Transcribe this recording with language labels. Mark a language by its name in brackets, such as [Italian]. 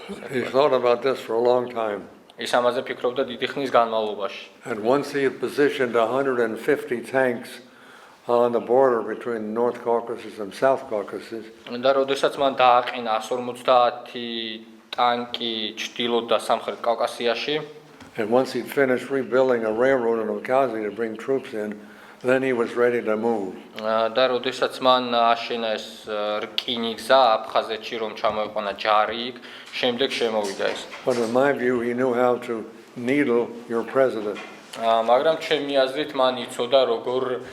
[English] He thought about this for a long time. [Georgian] ის ამაზე ფიქრობდა დიდი ხნის განმავლობაში. [English] And once he had positioned 150 tanks on the border between North Caucasus and South Caucasus. [Georgian] და როდესაც მან დააყენა 150 ტანკი ჩრდილო და სამხრეთ კავკასიაში, [English] And once he'd finished rebuilding a railroad in Abkhazia to bring troops in, then he was ready to move. [Georgian] და როდესაც მან აშენა ეს რკინი გზა აფხაზეთში რომ ჩამოეყვანა ჯარი იქ, შემდეგ შემოვიდა ეს. [English] But in my view, he knew how to needle your president. [Georgian] მაგრამ ჩემი აზრით მან იცოდა როგორ